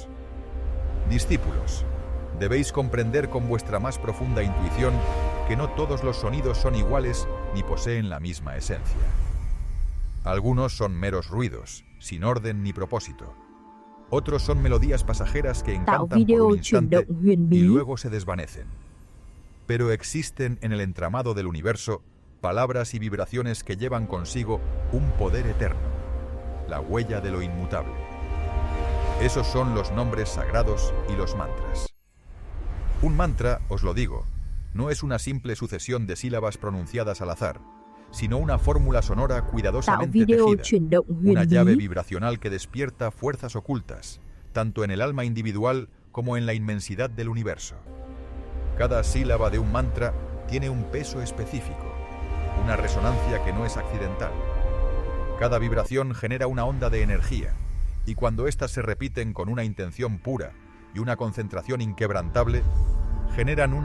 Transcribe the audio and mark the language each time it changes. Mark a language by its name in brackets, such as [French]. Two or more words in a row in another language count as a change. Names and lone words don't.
[Spanish] Discípulos, debéis comprender con vuestra más profunda intuición que no todos los sonidos son iguales ni poseen la misma esencia. Algunos son meros ruidos, sin orden ni propósito. Otros son melodías pasajeras que [Vietnamese] Tạo [Spanish] encantan por [Vietnamese] video [Spanish] un [Vietnamese] chuyển [Spanish] instante [Vietnamese] động huyền [Spanish] y [Vietnamese] bí. [Spanish] luego se desvanecen. Pero existen en el entramado del universo palabras y vibraciones que llevan consigo un poder eterno, la huella de lo inmutable. Esos son los nombres sagrados y los mantras. Un mantra, os lo digo, no es una simple sucesión de sílabas pronunciadas al azar, sino una fórmula sonora [Vietnamese] Tạo [Spanish] cuidadosamente [Vietnamese] video [Spanish] tejida, [Vietnamese] chuyển động [Spanish] una [Vietnamese] huyền [Spanish] llave [Vietnamese] bí. [Spanish] vibracional que despierta fuerzas ocultas, tanto en el alma individual como en la inmensidad del universo. Cada sílaba de un mantra tiene un peso específico, una resonancia que no es accidental. Cada vibración genera una onda de energía, y cuando éstas se repiten con una intención pura y una concentración inquebrantable, generan una